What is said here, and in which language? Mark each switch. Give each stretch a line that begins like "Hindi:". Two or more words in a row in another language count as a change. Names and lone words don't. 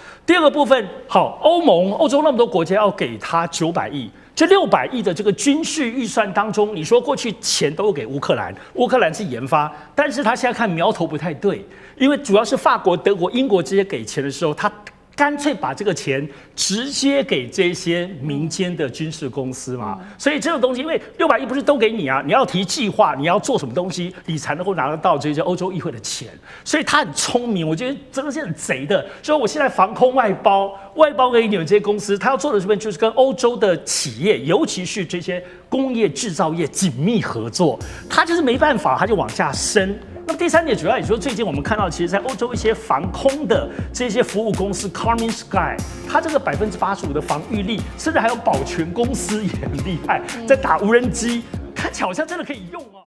Chinese: 第二個部分，好，歐洲那麼多國家要給他900億，這600億的這個軍事預算當中，你說過去錢都給烏克蘭，烏克蘭是研發，但是他現在看苗頭不太對，因為主要是法國、德國、英國這些給錢的時候，他乾脆把這個錢直接給這些民間的軍事公司嘛，所以這種東西，因為600億不是都給你啊，你要提計劃，你要做什麼東西，你才能夠拿得到這些歐洲議會的錢。所以他很聰明，我覺得真的是很賊的。所以我現在防空外包給你們這些公司，他要做的是就是跟歐洲的企業，尤其是這些工業製造業緊密合作，他就是沒辦法，他就往下伸。那麼第三點，主要也就是最近我們看到，其實，在歐洲一些防空的這些服務公司 ，Karmin Sky， 它這個85%的防禦力，甚至還有保全公司也很厲害，在打無人機，看起來好像真的可以用哦。